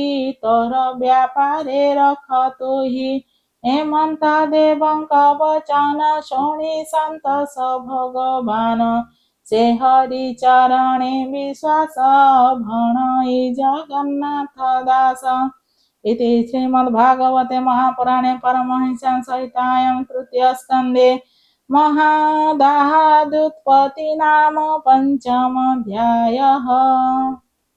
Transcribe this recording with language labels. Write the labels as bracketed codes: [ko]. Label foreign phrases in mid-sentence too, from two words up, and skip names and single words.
[or] ତୋର ବ୍ୟାପାରେ ରଖ ତୋହି ହେମନ୍ତ ଦେବଙ୍କ ବଚନ ଶୁଣି ସନ୍ତୋଷ ଭଗବାନ ସେ ହରି ଚରଣେ ବିଶ୍ୱାସ ଭଣଇ ଜଗନ୍ନାଥ ଦାସ [sa] इति श्रीमद्भागवते महापुराणे परमहंस्यां सहितायां तृतीयस्कन्धे महादाहादुत्पत्ति नाम पञ्चमोऽध्यायः।